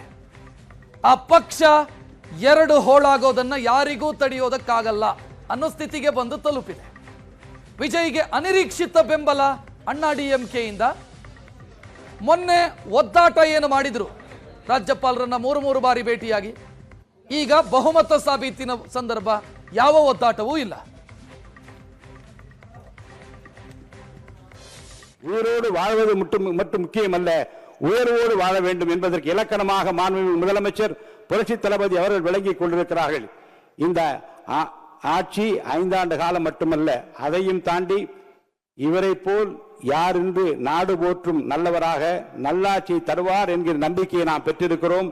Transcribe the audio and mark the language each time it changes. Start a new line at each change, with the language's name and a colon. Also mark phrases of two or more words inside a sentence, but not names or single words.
Kannada: ಆ ಪಕ್ಷ 2 ಹೋಳಾಗೋದನ್ನ ಯಾರಿಗೂ ತಡೆಯೋದಕ್ಕಾಗಲ್ಲ ಅನ್ನೋ ಸ್ಥಿತಿಗೆ ಬಂದು ತಲುಪಿದೆ. ವಿಜಯ್ಗೆ ಅನಿರೀಕ್ಷಿತ ಬೆಂಬಲ ಅಣ್ಣಾ ಡಿಎಂಕೆಯಿಂದ. ಮೊನ್ನೆ ಒದ್ದಾಟ ಏನು ಮಾಡಿದ್ರು, ರಾಜ್ಯಪಾಲರನ್ನ 3 ಬಾರಿ ಭೇಟಿಯಾಗಿ. ಈಗ ಬಹುಮತ ಸಾಬೀತಿನ ಸಂದರ್ಭ ಯಾವ ಒದ್ದಾಟವೂ ಇಲ್ಲ.
Tamil: உயிரோடு வாழ்வது மட்டும் முக்கியமல்ல, உயர்வோடு வாழ வேண்டும் என்பதற்கு இலக்கணமாக மாண்புமிகு முதலமைச்சர் புரட்சி தளபதி அவர்கள் விளங்கிக் கொண்டிருக்கிறார்கள். இந்த ஆட்சி 5 ஆண்டு காலம் மட்டுமல்ல, அதையும் தாண்டி இவரை போல் யார் என்று நாடு போற்றும் நல்லவராக நல்லாட்சி தருவார் என்கிற நம்பிக்கையை நாம் பெற்றிருக்கிறோம்.